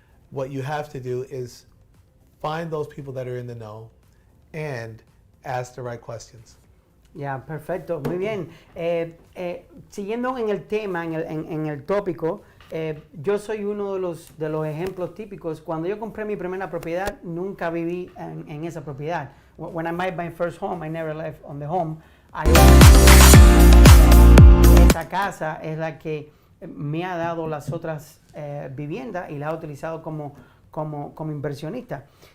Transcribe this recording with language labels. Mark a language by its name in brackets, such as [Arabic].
[English] What you have to do is find those people that are in the know and ask the right questions. [Spanish] Ya, perfecto, muy bien. Siguiendo en el tema, en el tópico, yo soy uno de los ejemplos típicos. Cuando yo compré mi primera propiedad, nunca viví en esa propiedad. [English] When I bought my first home, I never left on the home. [Spanish] Esta casa es la que me ha dado las otras viviendas y la he utilizado como inversionista.